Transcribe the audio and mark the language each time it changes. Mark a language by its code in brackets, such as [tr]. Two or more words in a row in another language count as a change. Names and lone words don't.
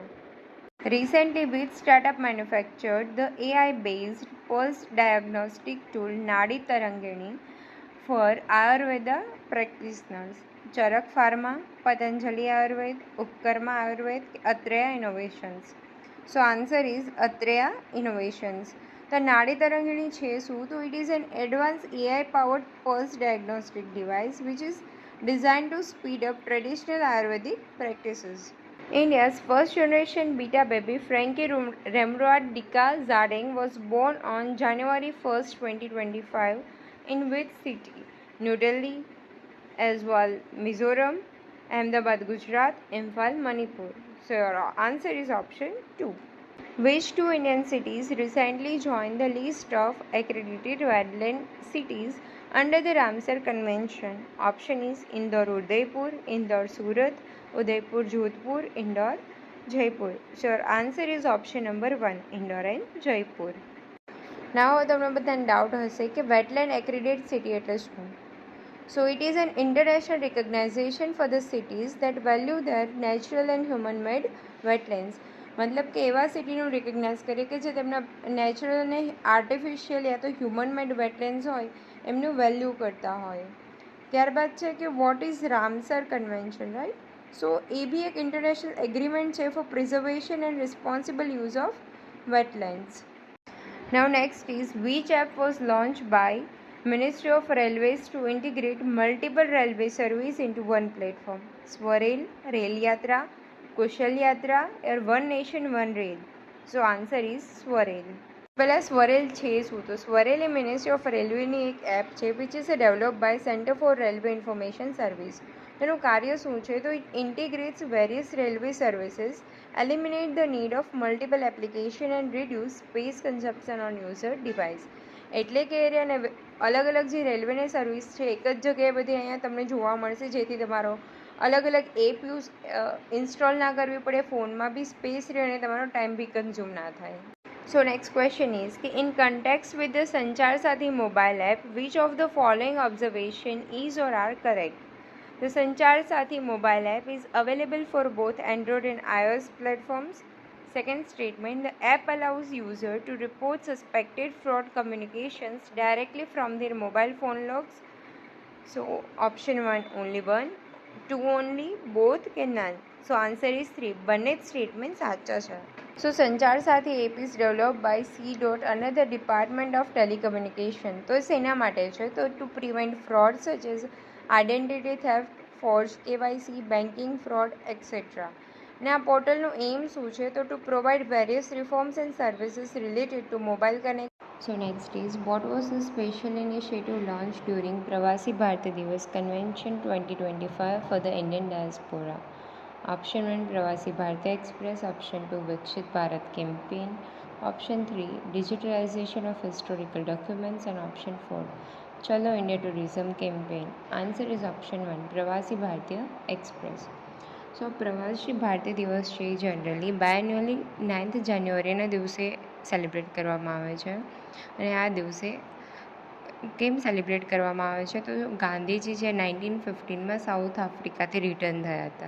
[en] recently with startup manufactured the AI based pulse diagnostic tool Nadi Tarangini for Ayurveda practitioners? ચરક ફાર્મા, પતંજલિ આયુર્વેદ, ઉપકર્મા આયુર્વેદ, અત્રેયા ઇનોવેશન્સ? so answer is Atreya Innovations. [gu] તો નાડી તરંગિણી છે શું? તો [en] it is an advance AI powered pulse diagnostic device which is designed to speed up traditional Ayurvedic practices. India's first generation beta baby Frankie Remrod Dika Zardeng was born on January 1st, 2025 in which city? New Delhi, Aizawl, Mizoram, Ahmedabad, Gujarat, Imphal, Manipur. So your answer is option 2. Which two Indian cities recently joined the list of accredited wetland cities under the Ramsar Convention? Option is Indore Udaipur, Indore Surat, Udaipur Jodhpur, Indore Jaipur. So your answer is option number 1, Indore and Jaipur. [gu] Now તમને બધાને ડાઉટ હશે કે [en] wetland accredited city [gu] એટલે શું? [en] So it is an international recognition for the cities that value their natural and human-made wetlands. [gu] મતલબ કે એવા સિટીનું રિકગ્નાઇઝ કરે કે જે તેમના નેચરલ અને આર્ટિફિશિયલ યા તો [en] human made wetlands [gu] હોય એમનું વેલ્યુ કરતા હોય. ત્યારબાદ છે કે [en] what is Ramsar Convention, right? સો [gu] એ બી એક [en] international agreement છે for preservation and responsible use of wetlands. Now next is which app was launched by Ministry of Railways to integrate multiple railway service into one platform? Swarel, Rail Yatra, Kushal Yatra or One Nation One Rail? So answer is Swarel. [gu] પહેલાં સ્વરેલ છે શું? તો સ્વરેલ એ [en] ministry of railway [gu] એક એપ છે [en] which is develop by Center for Railway Information Service. [gu] તેનું કાર્ય શું છે? [en] to it integrates various railway services, eliminate the need of multiple application and reduce space consumption on user device. [gu] એટલે કે એને અલગ અલગ જે રેલવેની સર્વિસ છે એક જ જગ્યાએ બધી અહીંયા તમને જોવા મળશે, જેથી તમારો અલગ અલગ એપ ઇન્સ્ટોલ ના કરવી પડે, ફોનમાં બી સ્પેસ રહે અને તમારો ટાઈમ બી કન્ઝ્યુમ ના થાય. [en] So next question is in context with the Sanchar Sathi mobile app, which of the following observation is or are correct? The Sanchar Sathi mobile app is available for both Android and iOS platforms. Second statement, the app allows user to report suspected fraud communications directly from their mobile phone logs. So option 1 only 1, 2 only, both કે none? So answer is 3. [gu] બંને સ્ટેટમેન્ટ સાચા છે. [en] So સંચાર સાથી app is develop by C. another department of telecommunication. [gu] તો શેના માટે છે? [en] તો to prevent fraud such as identity theft, forge KYC, banking fraud etcetera. [gu] અને આ પોર્ટલનું એમ શું છે? [en] તો to provide various reforms and services related to mobile connect. So next is what was the special initiative launched during Pravasi Bharatiya Divas Convention 2025 for the Indian diaspora? Option 1 Pravasi Bharatiya Express, Option 2 Vikshit Bharat Campaign, Option 3 Digitalization of Historical Documents and Option 4 Chalo India Tourism Campaign. Answer is Option 1 Pravasi Bharatiya Express. [gu] સો પ્રવાસી ભારતીય દિવસ છે [en] generally biannually [gu] 9th જાન્યુઆરીના દિવસે સેલિબ્રેટ કરવામાં આવે છે. અને આ દિવસે કેમ સેલિબ્રેટ કરવામાં આવે છે? તો ગાંધીજી જે 1915માં સાઉથ આફ્રિકાથી રિટર્ન થયા હતા.